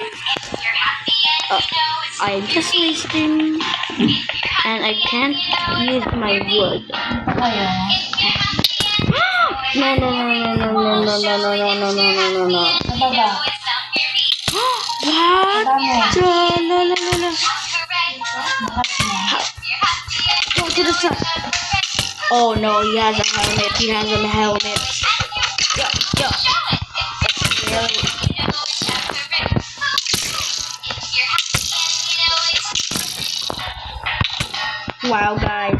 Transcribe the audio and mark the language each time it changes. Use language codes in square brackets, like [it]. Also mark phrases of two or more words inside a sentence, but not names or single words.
[en] Oh, I'm just wasting, and I can't use my wood. Kaya. No, no, no, no, no, no, no, no, no, no, no, no, no, no. Sa baba. What? La, la, la, la. Makas na. Go to the sun. Oh no, he has a helmet. He has a helmet. Yo, yo. Really? Wow, guys.